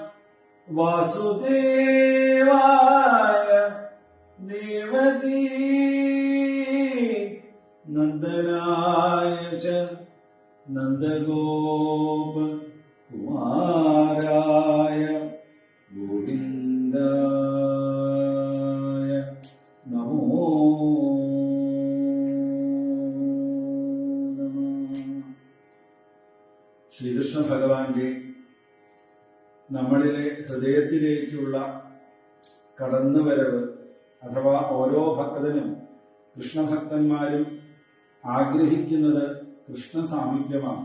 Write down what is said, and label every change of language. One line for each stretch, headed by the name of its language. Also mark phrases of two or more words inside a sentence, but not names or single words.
Sanskrit: वासुदेवाय देवकी नन्दनाय च नन्दगोप कुमाराय गोविन्दाय नमो नमः
Malayalam: ശ്രീകൃഷ്ണ ഭഗവാന്റെ നമ്മളിലെ ഹൃദയത്തിലേക്കുള്ള കടന്നുവരവ് അഥവാ ഓരോ ഭക്തനും കൃഷ്ണഭക്തന്മാരും ആഗ്രഹിക്കുന്നത് കൃഷ്ണസാമീപ്യമാണ്.